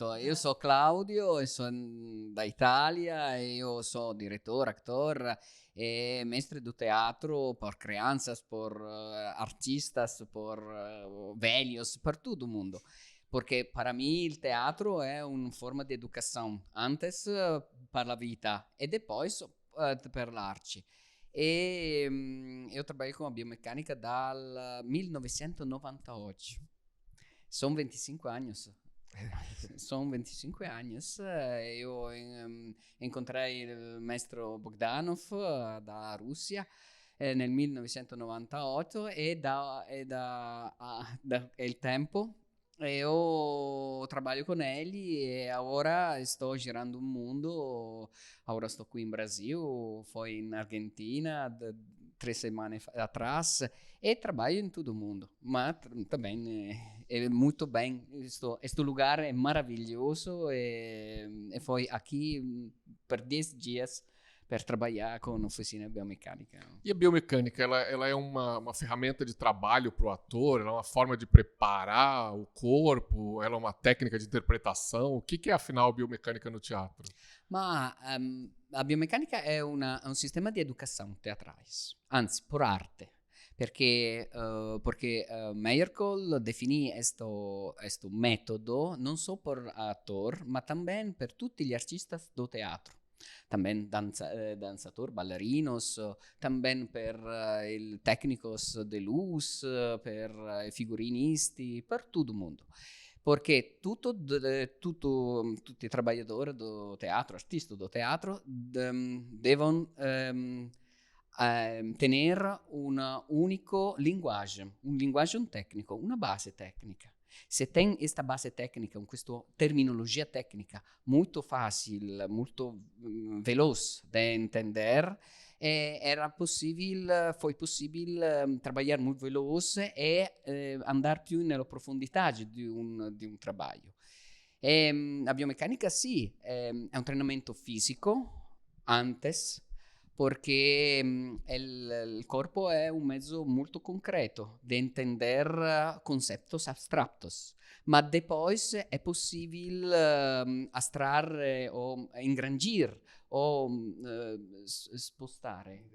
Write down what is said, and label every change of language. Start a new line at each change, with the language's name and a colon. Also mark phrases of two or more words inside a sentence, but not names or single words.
Portuguese: Eu sou Claudio, eu sou da Itália, eu sou diretor, ator e mestre do teatro por crianças, por artistas, por velhos, por todo mundo. Porque para mim o teatro é uma forma de educação, antes para a vida e depois
Italian: per l'arte.
Portuguese: E eu trabalho com a biomecânica dal 1998. São 25 anos. Eu encontrei o mestre Bogdanov da Rússia nel 1998 e
Italian: da il tempo
Portuguese: eu trabalho com ele e agora estou girando o mundo. Agora estou aqui em Brasil, fui na Argentina 3 semanas atrás e trabalho em todo o mundo, mas também é muito bem. Este lugar é maravilhoso e fui aqui por 10 dias para trabalhar com oficina biomecânica. E a biomecânica, ela é uma ferramenta de trabalho para o ator? Ela é uma forma de preparar o corpo? Ela é uma técnica de interpretação? O que é, afinal, a biomecânica no teatro?
Italian: Ma a biomeccanica è un sistema di educazione teatrale, anzi, por arte. Perché Meyerhold definì questo metodo non solo per attori, ma anche per tutti gli artisti
Portuguese: do teatro.
Italian: También danzatori, ballerinos, también per il
Portuguese: tecnicos de luz,
Italian: per i figurinisti, per tutto il mondo. Perché tutti i lavoratori
Portuguese: do teatro,
Italian: artisti
Portuguese: do teatro,
Italian: devono tenere un unico linguaggio, un linguaggio tecnico, una base tecnica.
Portuguese: Se tem
Italian: questa base tecnica, questa terminologia tecnica molto facile, molto veloce da entender, foi possibile
Portuguese: trabalhar muito veloce e
Italian: andare più nella profondità di un trabalho. A biomeccanica sì, è un treinamento fisico, antes, perché il corpo è un mezzo molto concreto di
Portuguese: entender conceptos abstractos,
Italian: ma depois è possibile astrarre
Portuguese: o ingrandir o
Italian: spostare.